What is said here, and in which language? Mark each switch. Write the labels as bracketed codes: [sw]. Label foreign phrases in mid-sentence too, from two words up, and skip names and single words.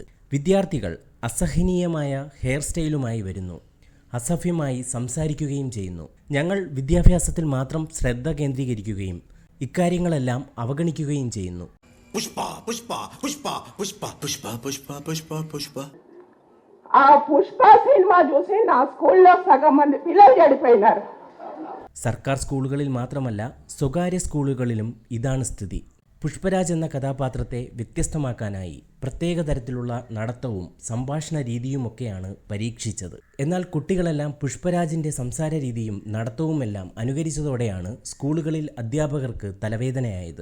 [ml] വിദ്യാർത്ഥികൾ അസഹനീയമായ ഹെയർ സ്റ്റൈലുമായി വരുന്നു, അസഭ്യമായി സംസാരിക്കുകയും ചെയ്യുന്നു. ഞങ്ങൾ വിദ്യാഭ്യാസത്തിൽ മാത്രം ശ്രദ്ധ കേന്ദ്രീകരിക്കുകയും ഇക്കാര്യങ്ങളെല്ലാം അവഗണിക്കുകയും ചെയ്യുന്നു. പുഷ്പ പുഷ്പ പുഷ്പ പുഷ്പ പുഷ്പ പുഷ്പ പുഷ്പ പുഷ്പ [te] ఆ పుష్ప సినిమా చూసి నా స్కూల్లో సగం మంది పిల్లలు చెడిపోయినారు. [ml] സർക്കാർ സ്കൂളുകളിൽ മാത്രമല്ല സ്വകാര്യ സ്കൂളുകളിലും ഇതാണ് സ്ഥിതി. പുഷ്പരാജ് എന്ന കഥാപാത്രത്തെ വ്യത്യസ്തമാക്കാനായി പ്രത്യേക തരത്തിലുള്ള നടത്തവും സംഭാഷണ രീതിയുമൊക്കെയാണ് പരീക്ഷിച്ചത്. എന്നാൽ കുട്ടികളെല്ലാം പുഷ്പരാജിന്റെ സംസാര രീതിയും നടത്തവുമെല്ലാം അനുകരിച്ചതോടെയാണ് സ്കൂളുകളിൽ അധ്യാപകർക്ക് തലവേദനയായത്.